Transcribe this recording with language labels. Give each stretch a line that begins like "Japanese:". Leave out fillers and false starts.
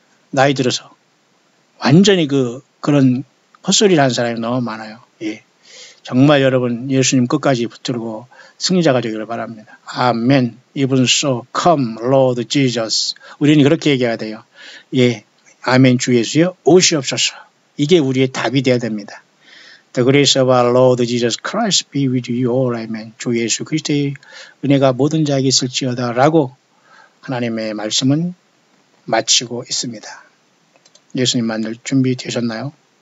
Korean: 나이 들어서 완전히 그런 헛소리를 하는 사람이 너무 많아요. 예. 정말 여러분 예수님 끝까지 붙들고 승리자가 되기를 바랍니다.
English: 아멘. Even so, come, Lord Jesus.
Korean: 우리는 그렇게 얘기해야 돼요. 예. 아멘 주 예수여 오시옵소서. 이게 우리의 답이 돼야 됩니다.
English: The grace of our Lord Jesus Christ be with you all.
Korean: 아멘. 주 예수 그리스도의 은혜가 모든 자에게 있을지어다 라고 하나님의 말씀은 마치고 있습니다. 예수님 만날 준비 되셨나요?